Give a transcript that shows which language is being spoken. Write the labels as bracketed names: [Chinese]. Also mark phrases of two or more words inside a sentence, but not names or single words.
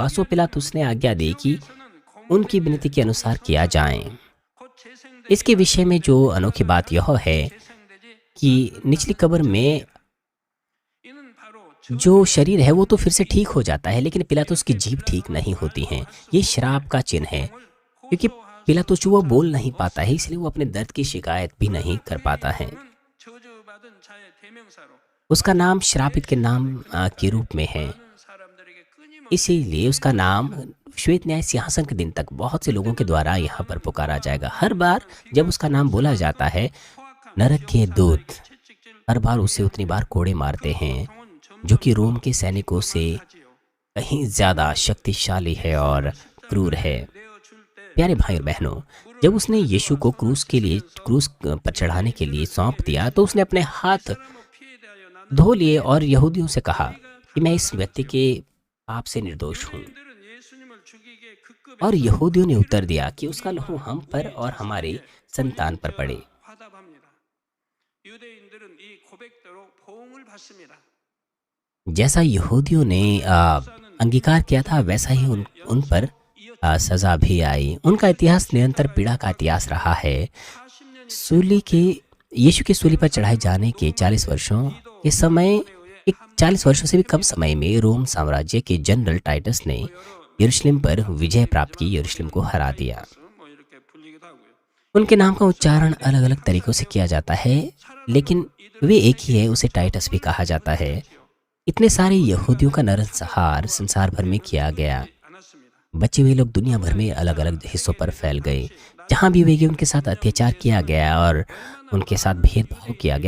[Hindi] सो पिलातुस ने आज्ञा दी कि उनकी विनती के अनुसार किया जाए। [Korean] 곧 재생되지 [Hindi] इसके विषय में जो अनोखी बात यह है [Korean] 재생되지 [Hindi] कि निचली कब्र में [Korean] 이는 바로 [Hindi] जो शरीर है वो तो फिर से ठीक हो जाता है, लेकिन पिलातुस की जीभ ठीक नहीं होती है। ये श्राप का चिन्ह है, क्योंकि पिलातुस वो बोल नहीं पाता है, इसलिए वो अपने दर्द की शिकायत भी नहीं कर पाता है। [Korean] 저주받은 자의 대명사로 [Hindi] उसका नाम श्रापित के नाम के रूप में है, [Korean] 많은 사람들에게 끊임없이 [Hindi] इसीलिए उसका नाम श्वेत न्याय सिंहासन के दिन तक बहुत से लोगों के द्वारा यहाँ पर पुकारा जाएगा। हर बार जब उसका नाम बोला जाता है, नरक के दूत [Korean] 채찍질 [Hindi] हर बार उसे उतनी बार कोड़े मारते हैं, [Korean] 성은 [Hindi] जो कि रोम के सैनिकों से [Korean] 전지요. [Hindi] कहीं ज़्यादा शक्तिशाली है और क्रूर है। [Korean] 내어줄 때 [Hindi] प्यारे भाई और बहनों, जब उसने यीशु को क्रूस पर चढ़ाने के लिए सौंप दिया तो उसने अपने हाथ [Korean] 피에 대하여 나는 [Hindi] धो लिए और यहूदियों से कहा कि मैं इस व्यक्ति के पाप से निर्दोष हूँ। [Korean] 유대인들은 예수님을 죽이기에 급급해 [Hindi] और यहूदियों ने उत्तर दिया कि उसका लहू हम पर और हमारी संतान पर पड़े। [Korean] 화답합니다. 유대인들은 이 고백대로 보응을 받습니다. [Hindi] जैसा यहूदियों ने अंगीकार किया था, वैसा ही उन पर सज़ा भी आई। उनका इतिहास निरंतर पीड़ा का इतिहास रहा है। [Korean] 40년이 [Hindi] यीशु के सूली पर चढ़ाए जाने के 40 वर्षों के समय, एक 40 वर्षों से भी कम समय में रोम साम्राज्य के जनरल टाइटस ने यरूशलेम पर विजय प्राप्त की, यरूशलेम को हरा दिया। [Korean] 뭐 이렇게 불리기도 하고요. [Hindi] उनके नाम का उच्चारण अलग अलग तरीकों से किया जाता है, लेकिन वे एक ही है, उसे टाइटस भी कहा जाता है। इतने सारे यहूदियों का नरसंहार संसार भर में किया गया। [Korean] 않았습니다. [Hindi] बचे हुए लोग दुनिया भर में अलग अलग हिस्सों पर फैल गए। जहाँ भी वे गए उनके साथ अत्याचार किया गया और उनके साथ भेदभाव किया गया।